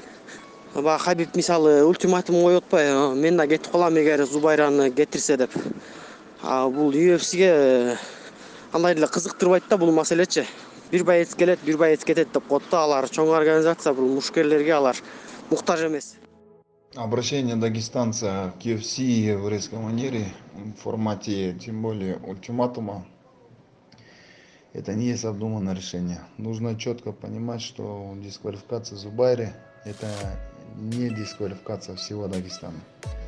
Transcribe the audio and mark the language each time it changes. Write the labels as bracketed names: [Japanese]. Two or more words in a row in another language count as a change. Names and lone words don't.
[Kyrgyz] Хабиб мисалы ультиматум коюп атпайбы, мен да кетип калам эгер Зубайраны кетирсе деп. Бул UFC'ге андай эле кызыктырбайт да бул маселечи. Бир боец келет, бир боец кетет деп коет да. Алар чоң организация, бул мушкерлерге алар муктаж эмес. [Russian] Обращение дагестанца к UFC в резкой манере, в формате, тем более, ультиматума, это не есть обдуманное решение. Нужно четко понимать, что дисквалификация Зубайры – это не дисквалификация всего Дагестана.